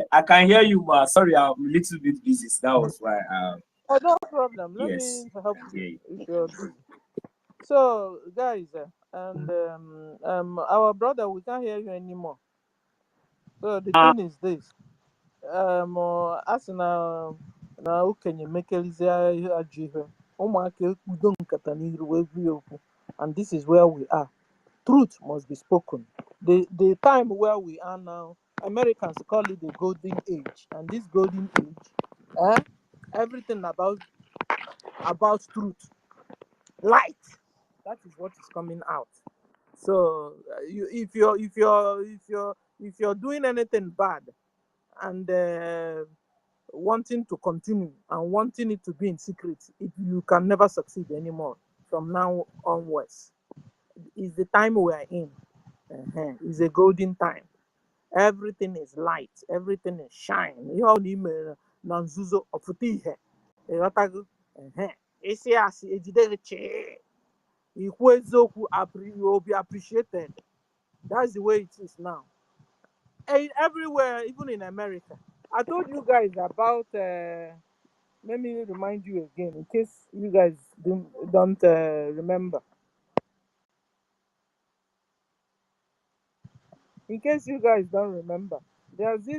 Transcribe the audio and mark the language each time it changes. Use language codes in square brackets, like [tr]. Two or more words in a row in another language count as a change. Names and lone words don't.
[en] I can hear you, but sorry, I'm a little bit busy. So that was why. Oh, no problem. Let Yes, me help I can you hear you. if you're busy. So, guys, and our brother, we can't hear you anymore. So the thing is this. [ig] As na okenye mekelizie ajọ ihe, ụmụaka ekpudo nkata n'iru wee gwu ya okwu. [en] And this is where we are. Truth must be spoken. The time where we are now, Americans call it the golden age. And this golden age, everything about truth, light, that is what is coming out. So if you're doing anything bad and wanting to continue and wanting it to be in secret, you can never succeed anymore from now onwards. It's the time we are in. It's a golden time. Everything is light. Everything is shine. [ig] Ihe ọ na ime na nzuzo ọpụta ihe. Ịghọtago? Isi asị ejide gị chịị. Ikwu eziokwu [en] will be appreciated. That's the way it is now. Everywhere, even in America. I told you guys about. Let me remind you again, in case you guys don't remember. In case you guys don't remember, there's this.